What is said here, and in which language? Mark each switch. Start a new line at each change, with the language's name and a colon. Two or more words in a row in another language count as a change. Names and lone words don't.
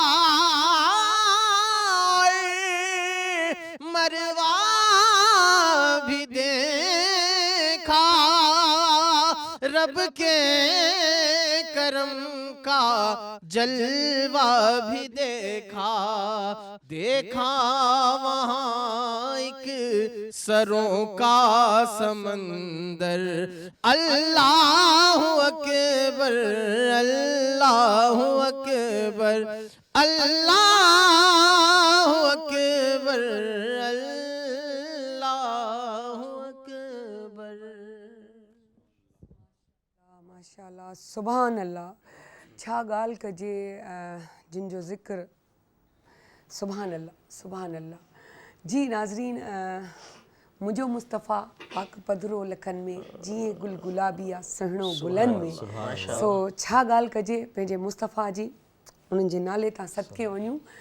Urdu: مروہ بھی دیکھا، رب کے کرم کا جلوہ بھی دیکھا، دیکھا وہاں ایک سروں کا سمندر،
Arabic: اللہ اکبر اللہ اکبر اللہ اکبر اللہ اکبر۔ ما شاء الله سبحان الله,
Sindhi: छा ॻाल्हि कजे जिन जो ज़िक्र,
Arabic: سبحان الله.
Sindhi: जी नाज़रीन, मुंहिंजो मुस्तफ़ा पाक पधरो लखनि में, जीअं गुल गुलाबी आहे सुहिणो गुलनि में, सो छा ॻाल्हि कजे पंहिंजे मुस्तफ़ा जी, उन्हनि जे नाले तां सदके वञूं।